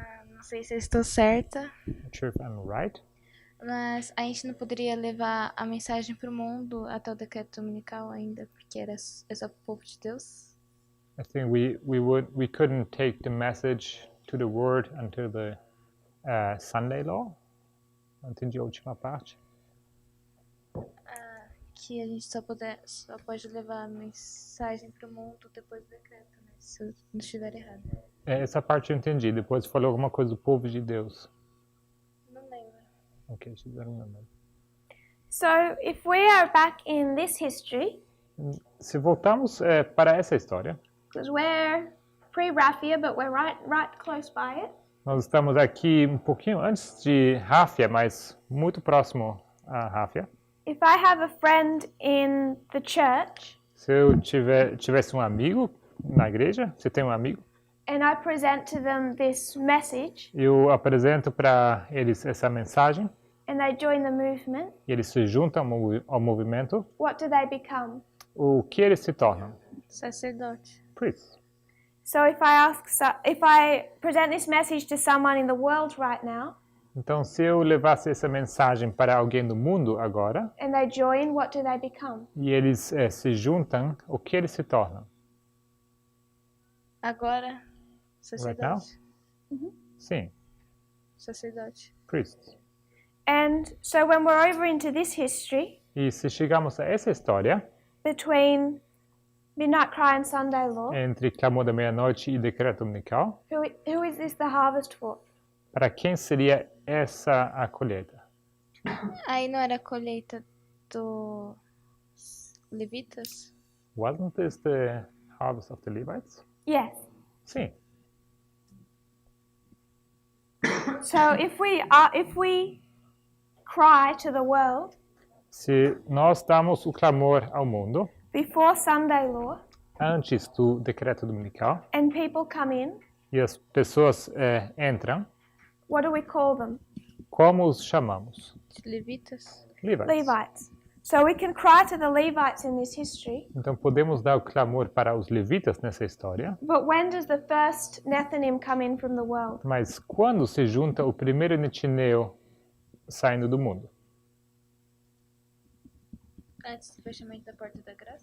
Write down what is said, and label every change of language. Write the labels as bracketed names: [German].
[Portuguese] Não sei se eu estou certa, [English] Not sure if I'm right. [Portuguese] mas a gente não poderia levar a mensagem para o mundo até o decreto dominical ainda, porque é só pro povo de Deus. [English] I think we couldn't take the message to the word until the Sunday law. [Portuguese] Não entendi a última parte. Que a gente só pode levar a mensagem para o mundo depois do decreto, né? Se eu não estiver errado. Essa parte eu entendi. Depois falou alguma coisa do povo de Deus. Não lembro. [English] Ok, she doesn't remember. So if we are back in this history, [Portuguese] Se voltarmos para essa história, [English] because we're pre-Raphia, but we're right close by it, [Portuguese] nós estamos aqui um pouquinho antes de Ráfia, mas muito próximo a Ráfia. [English] if I have a friend in the church [Portuguese] Se eu tivesse um amigo na igreja, você tem um amigo, [English] and I present to them this message [Portuguese] eu apresento para eles essa mensagem [English] and they join the movement, [Portuguese] e eles se juntam ao movimento, [English] what do they become? [Portuguese] o que eles se tornam? Sacerdote. [English] Priests. So if I present this message to someone in the world right now [Portuguese] Então, se eu levasse essa mensagem para alguém do mundo agora, [English] and they join, what do they become? [Portuguese] e eles se juntam, o que eles se tornam? Agora, sacerdote. Sim, Sacerdote. [English] priests. And so when we're over into this history [Portuguese] E se chegamos a essa história, [English] between midnight cry and Sunday law, [Portuguese] entre clamor da meia-noite e decreto dominical, [English] who is this the harvest for? [Portuguese] para quem seria essa a colheita? Aí não era a colheita dos levitas? [English] Wasn't this the harvest of the Levites? Yes. [Portuguese] Sim. [English] So if we cry to the world [Portuguese] Se nós damos o clamor ao mundo, [English] before Sunday law, [Portuguese] antes do decreto dominical [English] and people come in, [Portuguese] e as pessoas entram, [English] what do we call them? [Portuguese] como os chamamos? Os levitas. [English] Levites. Levites. So we can cry to the Levites in this history, [Portuguese] Então podemos dar o clamor para os levitas nessa história, [English] but when does the first Nethinim come in from the world? [Portuguese] mas quando se junta o primeiro netineu saindo do mundo? Antes do fechamento da porta da graça.